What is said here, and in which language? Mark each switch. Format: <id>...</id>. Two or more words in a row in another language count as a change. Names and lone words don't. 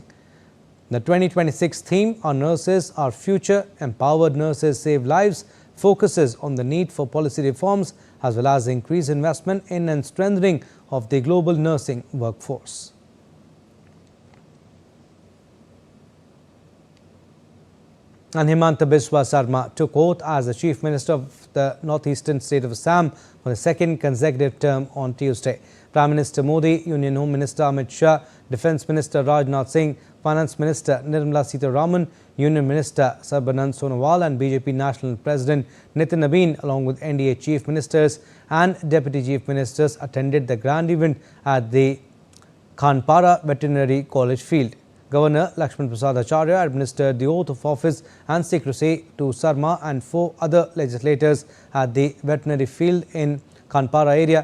<en>The 2026 theme, Our Nurses, Our Future, Empowered Nurses Save Lives, focuses on the need for policy reforms as well as increased investment in and strengthening of the global nursing workforce. And Himanta Biswa Sarma took oath as the Chief Minister of the northeastern state of Assam for the second consecutive term on Tuesday. Prime Minister Modi, Union Home Minister Amit Shah, Defence Minister Rajnath Singh, Finance Minister Nirmala Sitharaman, Union Minister Sarbanand Sonowal and BJP National President Nitin Nabin, along with NDA Chief Ministers and Deputy Chief Ministers, attended the grand event at the Khanpara Veterinary College Field. Governor Lakshman Prasad Acharya administered the oath of office and secrecy to Sarma and 4 other legislators at the veterinary field in Khanpara area.</en>